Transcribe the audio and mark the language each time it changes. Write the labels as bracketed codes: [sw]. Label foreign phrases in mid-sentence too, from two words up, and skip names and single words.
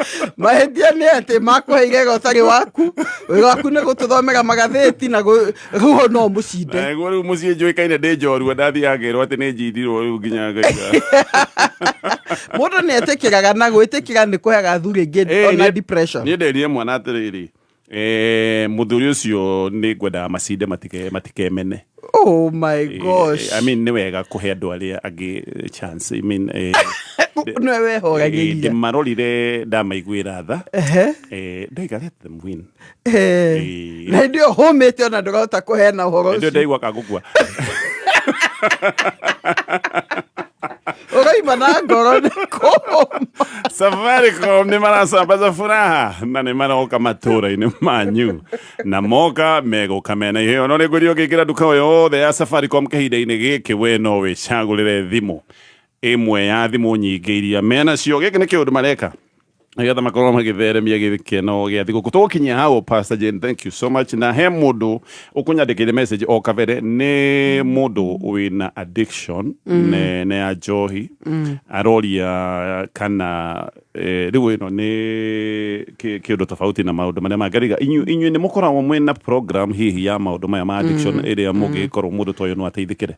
[ki] Mahĩtia nĩ atĩ makũheire ũtarĩ waku, waku nĩ gũtũthomera magathĩti na rũho no mũcinde. Rĩu mũciĩ njũĩkaine ndĩ njorua ndathiagĩrwo atĩ nĩ njithirwo rĩu nginya ngaiga. Mũndũ nĩ etĩkĩraga na gwĩtĩkĩra nĩ kũheaga athuri aingĩ ona depression. Niĩ nderire mwana atĩrĩrĩ, mũthuri ũcio nĩ ngwendaga macinde matikemene. [en] Oh my gosh. I mean [ki] nĩ wega kũhe andũ arĩa angĩ chance. [en] I mean [ki] no wehoragĩria. Ndĩmarorire ndamaiguĩra tha. Ndaiga [en] let them win. [ki] Na ndio homete ona ndũrahota kũheana ũhoro ũcio. Ndio ndaigua kagũkua. Ũraima na ngoro nĩ kũma. Safaricom nĩ marasambaza furaha na nĩ maroka matũra-inĩ manyu na moka megũka mena iheo. No nĩngwĩrio ũkĩingĩra nduka o yothe ya Safaricom kĩhinda-inĩ gĩkĩ we no wĩcagũrĩre thimũ ĩmwe ya thimũ nyingĩ iria menacio. Gĩkĩ nĩ kĩũndũ mareka nĩgetha makorwo magĩtheremia gĩkeno gĩa thigũkũ. Tũgũkinyia hau Pastor Jane, [en] thank you so much. [ki] Na he mũndũ ũkũnyandĩkĩire message o kabere nĩ mũndũ wĩna addiction nene ya njohi aroria kana rĩu ĩno nĩ kĩũndũ tofauti na maũndũ marĩa mangĩ. Inyuĩ nĩ mũkoragwo mwĩna program hihi ya maũndũ maya ma addiction ĩrĩa mũngĩkorwo mũndũ ta ũyũ no ateithĩkĩre?